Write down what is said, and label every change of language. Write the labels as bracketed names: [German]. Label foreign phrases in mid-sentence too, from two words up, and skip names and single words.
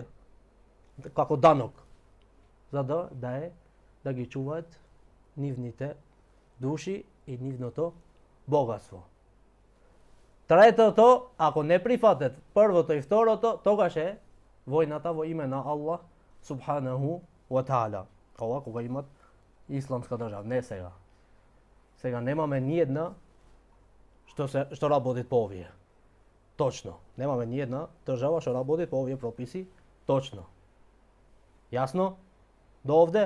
[Macedonian] Како данок. За да ги чуваат нивните души и нивното богатство. Третото, ако не прифатат првото и второто, тогаш е војната во име на Аллах [Arabic] سبحانه وتعالى. [Macedonian] Ова кога имат исламска држава, не сега. Сега немаме ни една што работи по овие. Точно. Немаме ни една држава што работи по овие прописи точно. Јасно? До овде?